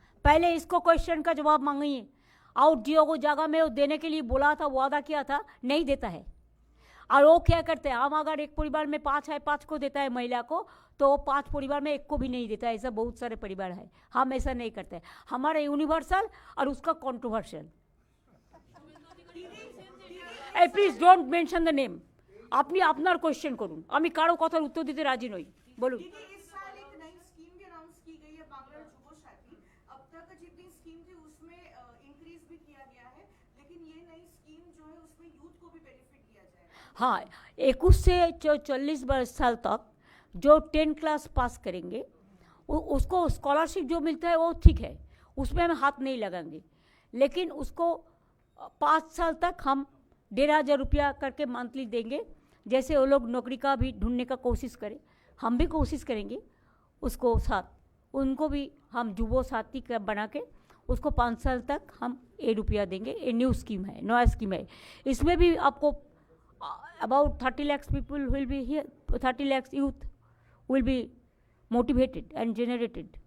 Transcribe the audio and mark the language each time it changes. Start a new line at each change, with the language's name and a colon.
Hindi: पहले इसको क्वेश्चन का जवाब मांगिए। आउट जियो को जगह में वो देने के लिए बोला था, वादा किया था, नहीं देता है। और वो क्या करते हैं, हम अगर एक परिवार में 5 है, 5 को देता है महिला को, तो 5 परिवार में 1 को भी नहीं देता है। ऐसा बहुत सारे परिवार है। हम ऐसा नहीं करते। हमारा यूनिवर्सल और उसका controversial.
English: Please don't mention the name.
Bangla: আপনি আপনার কোয়েশ্চেন করুন, আমি কারো কথার উত্তর দিতে রাজি নই। বলুন।
Hindi: इस साल एक नई स्कीम भी अनाउंस की गई है, बांग्ला जुबो साथी। अब तक जितनी स्कीम थी उसमें इंक्रीज भी किया गया है, लेकिन ये नई स्कीम जो है उसमें यूथ को भी बेनिफिट दिया जाएगा। हाँ, 21 से 40 साल तक जो 10 क्लास पास करेंगे उसको स्कॉलरशिप जो मिलता है वो ठीक है, उसमें हम हाथ नहीं लगाएंगे। लेकिन उसको 5 साल तक हम 1500 रुपया करके मंथली देंगे। जैसे वो लोग नौकरी का भी ढूंढने का कोशिश करें, हम भी कोशिश करेंगे उसको साथ, उनको भी हम जुबो साथी का बना के उसको 5 साल तक हम 1 रुपया देंगे। ये न्यू स्कीम है, नया स्कीम है। इसमें भी आपको
English: about 30 lakhs people will be here, 30 lakhs youth will be motivated and generated.